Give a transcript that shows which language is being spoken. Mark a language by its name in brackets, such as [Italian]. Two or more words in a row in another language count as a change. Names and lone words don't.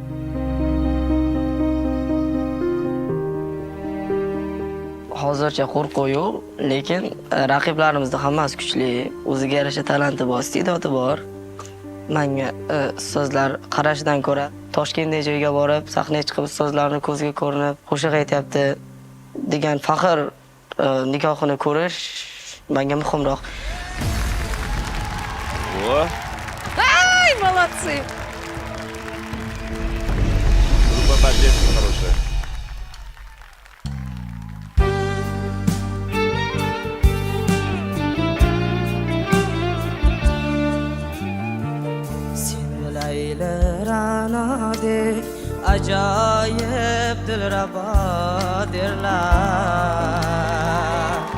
[Uzbek] Hozircha qo'rquv yo'q, lekin raqiblarimizda hammasi kuchli, o'ziga yarasha talanti bor, iste'dodi bor. Menga ustozlar qarashidan ko'ra Toshkentdagi joyga borib, sahnaga chiqib ustozlarning ko'ziga ko'rinib, qo'shiq aytyapti degan faxr nikohini ko'rish menga muhimroq. [Russian] Ай, молодцы! Группа поддержки хорошая. [Uzbek] Ajoyib dilrabo derlar.